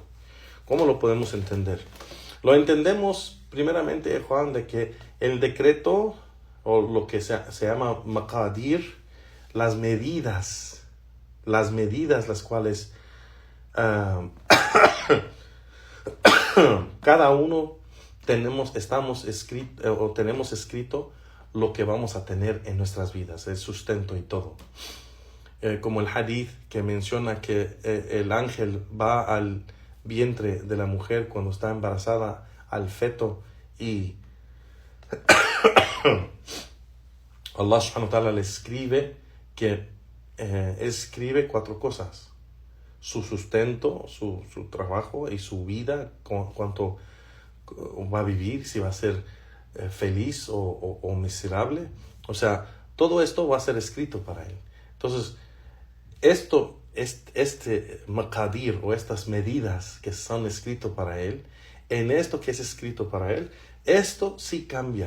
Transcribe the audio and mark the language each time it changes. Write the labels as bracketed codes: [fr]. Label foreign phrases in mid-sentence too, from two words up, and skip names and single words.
[es] ¿Cómo lo podemos entender? Lo entendemos primeramente, Juan, de que el decreto, o lo que se llama maqadir, las medidas las cuales cada uno tenemos escrito lo que vamos a tener en nuestras vidas, el sustento y todo. Como el hadith que menciona que el ángel va al vientre de la mujer cuando está embarazada, al feto, y Allah [ar] سبحانه وتعالى [es] le escribe que escribe 4 cosas: su sustento, su trabajo y su vida, cuánto va a vivir, si va a ser feliz o miserable. O sea, todo esto va a ser escrito para él. Entonces, este maqadir, o estas medidas que son escritas para él, en esto que es escrito para él, esto sí cambia.